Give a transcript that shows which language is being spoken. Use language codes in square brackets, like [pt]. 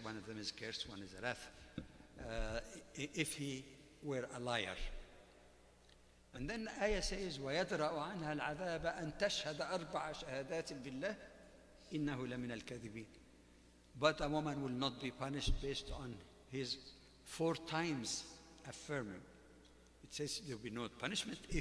[en] One of them is curse, one is a wrath, if he were a liar. And then the ayah says, [ar] وَيَدْرَأُ عَنْهَا الْعَذَابَ أَن تَشْهَدَ أَرْبَعَ شَهَادَاتٍ بِاللَّهِ إِنَّهُ لَمِنَ الْكَاذِبِينَ. [en] But a woman will not be punished based on his 4 times affirming. It says there will be no punishment.